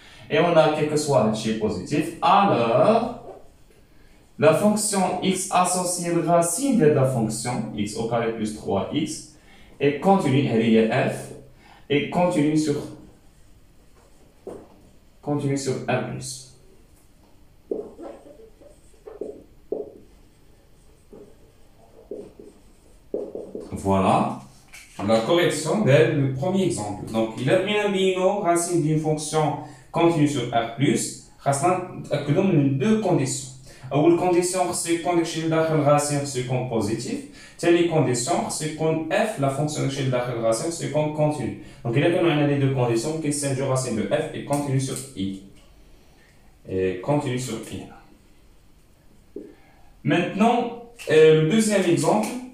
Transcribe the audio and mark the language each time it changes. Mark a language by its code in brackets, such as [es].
[fr] Et on a quel que soit le chiffre positif, alors la fonction x associée de racine de la fonction x au carré plus 3x est continue, elle est f, et continue sur r+. Voilà la correction du premier exemple. Donc il a bien un bino racine d'une fonction continue sur R+, [ar] خاصنا نتاكدوا من دو كونديسيون. اول كونديسيون خصو يكون داكشي اللي داخل غاسي خصو يكون بوزيتيف. ثاني كونديسيون خصو يكون اف لا فونكسيون داكشي اللي داخل غاسي خصو يكون كونتينيو. دونك الا كانوا عندنا لي دو كونديسيون كيستنتجوا راسين دو اف اي كونتينيو سور اي. [fr] Et continue sur I. Maintenant, le deuxième exemple.